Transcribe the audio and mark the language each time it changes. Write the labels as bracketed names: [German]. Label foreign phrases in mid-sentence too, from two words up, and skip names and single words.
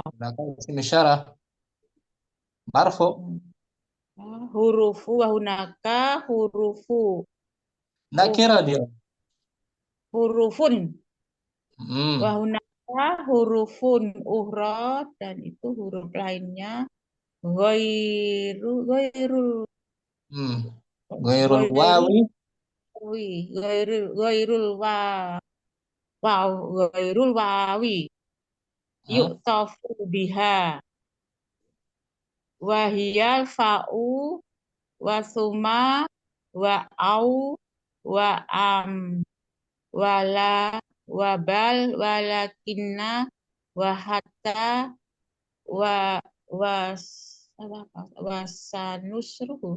[Arabic] نكرة اسم إشارة. مرفوع. حروف وهناك حروف [Indonesian] Nakira dia. [Arabic] hurufun Hmm. وهناك حروف أخرى [Indonesian] dan itu huruf lainnya ghairul [Arabic] غير الواو. غير الواو يعطف بها وهي الفاء وثم وأو وأم ولا وبل ولكن وحتى وسنشرحه